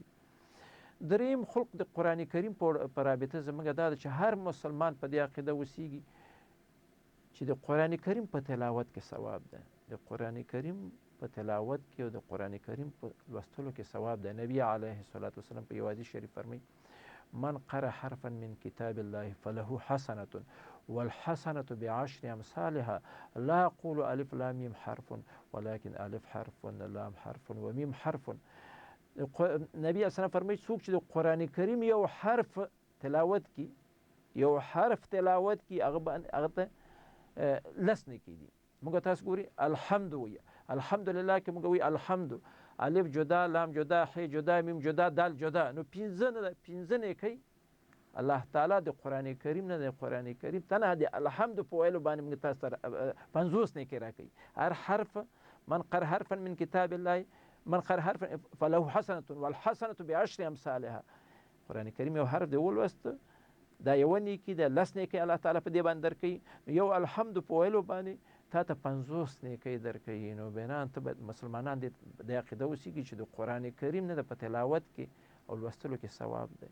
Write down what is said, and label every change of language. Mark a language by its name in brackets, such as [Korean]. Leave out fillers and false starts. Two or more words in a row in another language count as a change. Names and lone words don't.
[Pashto] دریم خلق د قرآن کریم په رابطه زموږ دا ده چې هر مسلمان په دې عقیده اوسېږي چې د قرآن کریم په تلاوت کې ثواب ده، د قرآن کریم په تلاوت کې او د قرآن کریم په لوستلو کې ثواب ده. [Arabic] نبی علیه السلام [Pashto] په یو حدیث شریف فرمایي [Arabic] من قرأ حرفا من کتاب الله فله حسنة والحسنة بعشر امثالها لا اقول الف لام میم حرف ولكن الف حرف لام حرف و میم حرف. [Pashto] نبی اسلام فرمایي څوک چې د قرآن کریم یو حرف تلاوت کی، یو حرف تلاوت کی، هغه ته لس نیکي دي. موږ تاسو ګوري الحمد وایي، الحمدلله کې موږ وایي الحمد، الف جدا، لام جدا، ح جدا، میم جدا، دال جدا، نو پنځه نیکي الله تعالی د قرآن کریم نه، د قرآن کریم تنها د الحمد په ویلو باندې موږ تاسو ته 50 نیکي راکوي. [Arabic] هر حرف من قرأ حرفا من کتاب الله من قرأ حرفا فله حسنة والحسنة بعشر امثالها. [Pashto] قرآن کریم یو حرف دی ولوست، دا یو نیکي ده، لس نیکي الله تعالی په دې باندې درکوي. یو الحمد په ویلو باندې تا ته 50 نیکي درکوي. نو بنان ته باید مسلمانان د عقیده اوسېږي چې د قرآن کریم نه د په تلاوت کې او لوستلو کې ثواب دی.